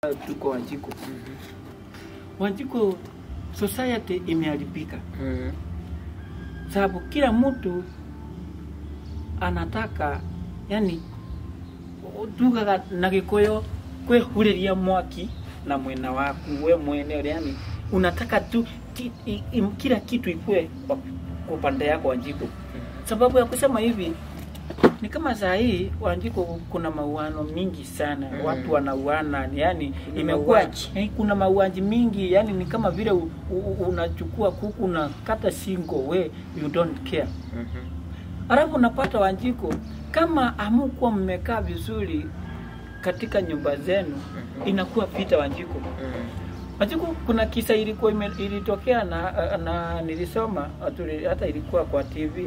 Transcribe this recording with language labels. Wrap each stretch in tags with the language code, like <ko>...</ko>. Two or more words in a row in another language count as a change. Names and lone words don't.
<sw>tuko Wanjiku. Wanjiku society imeharibika. Sababu kila mtu anataka yani</sw> <ki>tuga na Gikuyu kwehureria mwaki na mwena waku we mwene,</ki> <sw>yani unataka tu kila kitu ikue kwa pande yako Wanjiku. Sababu ya kusema hivi ni kama saa hii Wanjiku kuna mauano mingi sana, watu wanauana, yani imekuwa kuna mauaji mingi, yani ni kama vile unachukua kuku na kata singo,</sw> <en>we you don't care.</en> <sw>Alafu unapata Wanjiku kama hamukuwa mmekaa vizuri katika nyumba zenu, inakuwa vita Wanjiku. Wanjiku kuna kisa ilitokea na nilisoma hata ilikuwa kwa TV.</sw>